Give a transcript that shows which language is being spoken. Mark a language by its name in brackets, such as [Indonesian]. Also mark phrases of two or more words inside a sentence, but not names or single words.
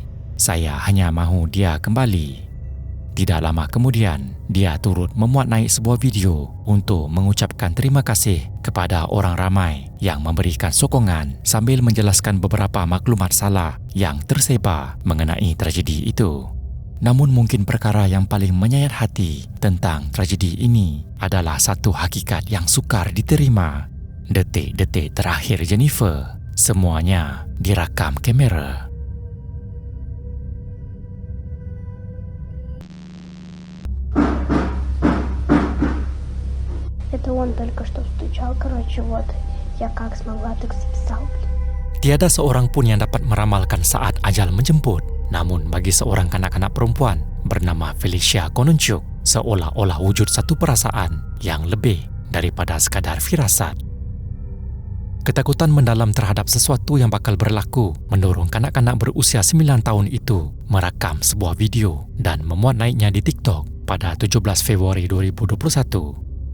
[Malay] Saya hanya mahu dia kembali. Tidak lama kemudian, dia turut memuat naik sebuah video untuk mengucapkan terima kasih kepada orang ramai yang memberikan sokongan sambil menjelaskan beberapa maklumat salah yang tersebar mengenai tragedi itu. Namun mungkin perkara yang paling menyayat hati tentang tragedi ini adalah satu hakikat yang sukar diterima. Detik-detik terakhir Jennifer, semuanya direkam kamera. [Russian] Это он только что стучал, короче, вот. Я как смогла, так записал. [Malay] Tiada seorang pun yang dapat meramalkan saat ajal menjemput. Namun bagi seorang kanak-kanak perempuan bernama Felicia Kononchuk, seolah-olah wujud satu perasaan yang lebih daripada sekadar firasat. Ketakutan mendalam terhadap sesuatu yang bakal berlaku mendorong kanak-kanak berusia 9 tahun itu merakam sebuah video dan memuat naiknya di TikTok pada 17 Februari 2021.